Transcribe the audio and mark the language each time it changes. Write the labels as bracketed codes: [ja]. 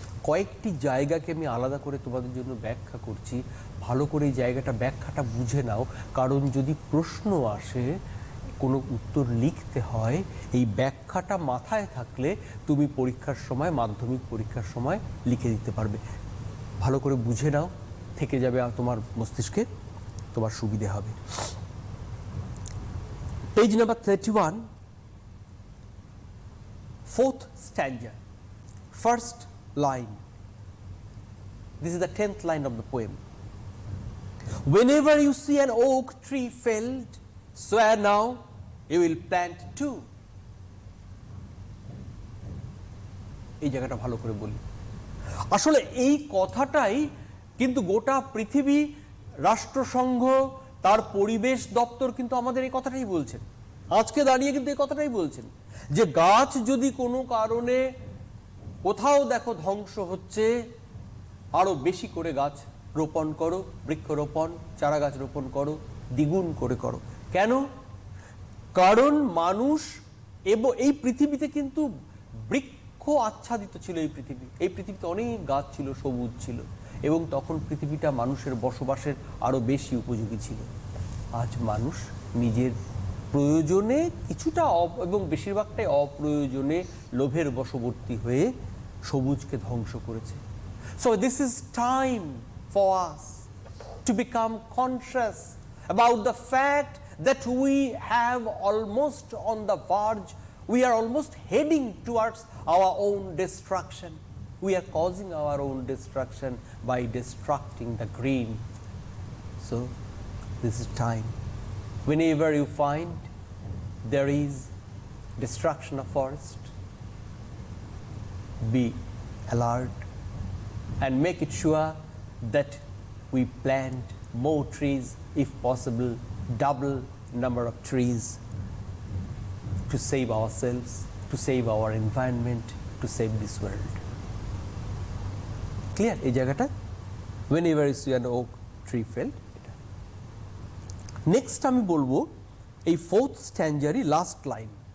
[bn] কয়েকটি জায়গাকে আমি আলাদা করে তোমাদের জন্য ব্যাখ্যা করছি, ভালো করে এই জায়গাটা ব্যাখ্যাটা বুঝে নাও, কারণ যদি প্রশ্ন আসে, কোনো উত্তর লিখতে হয়, এই ব্যাখ্যাটা মাথায় থাকলে তুমি পরীক্ষার সময়, মাধ্যমিক পরীক্ষার সময় লিখে দিতে পারবে। ভালো করে বুঝে নাও, থেকে যাবে তোমার মস্তিষ্কে, তোমার সুবিধে হবে। [en] Page number 31, 4th stanza, 1st line. This is the 10th line of the poem. Whenever you see an oak tree felled, swear now you will plant two. [bn] এই জায়গাটা ভালো করে বলি। আসলে এই কথাটাই কিন্তু গোটা পৃথিবী, রাষ্ট্রসংঘ, তার পরিবেশ দপ্তর কিন্তু আমাদের এই কথাটাই বলছেন। আজকে দাঁড়িয়ে কিন্তু এই কথাটাই বলছেন যে গাছ যদি কোনো কারণে কোথাও দেখো ধ্বংস হচ্ছে, আরো বেশি করে গাছ রোপণ করো, বৃক্ষরোপণ, চারা গাছ রোপণ করো, দ্বিগুণ করে করো। কেন? কারণ মানুষ এবং এই পৃথিবীতে কিন্তু বৃক্ষ আচ্ছাদিত ছিল। এই পৃথিবীতে অনেক গাছ ছিল, সবুজ ছিল, এবং তখন পৃথিবীটা মানুষের বসবাসের আরো বেশি উপযোগী ছিল। আজ মানুষ নিজের প্রয়োজনে কিছুটা এবং বেশিরভাগটাই অপ্রয়োজনে লোভের বশবর্তী হয়ে সবুজকে ধ্বংস করেছে। [en] So this is time for us to become conscious about the fact that we have almost on the verge, we are almost heading towards our own destruction. We are causing our own destruction by destructing the green. So this is time. Whenever you find there is destruction of forest. Be alert and make it sure that we plant more trees, if possible double number of trees, to save ourselves, to save our environment, to save this world. Clear [bn] এই জায়গাটা? [en] Whenever you see an oak tree felled, [bn] এটা next আমি বলবো এই [en] Fourth স্ট্যাঞ্জারই last line.